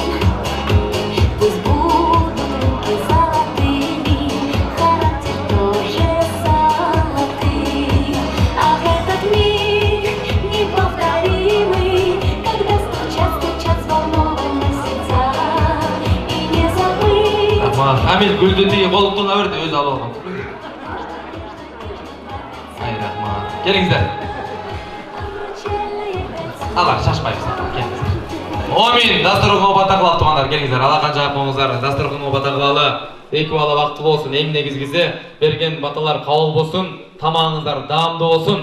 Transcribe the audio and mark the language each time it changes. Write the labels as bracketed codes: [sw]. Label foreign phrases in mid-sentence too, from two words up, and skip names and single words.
[ru] Пусть будут руки золотыми, характер тоже золотый. Ах, этот миг неповторимый, когда стучат взволнованные сердца. И не забыть. [ky] Хамил гүлдү тиги колуктуна берди, өзү алып алган. Ай, рахмат. Келиңиздер. Алар шашпайбыз. Келиңиздер. Омин, дастурханга бата кылып тугандар, келиңиздер. Алакан жаап коңуңуздар. Дастурханга бата кылалы. Эки бала бактылуу болсун, эң негизгиси берген баталар кабыл болсун, тамагыңыздар даамдуу болсун.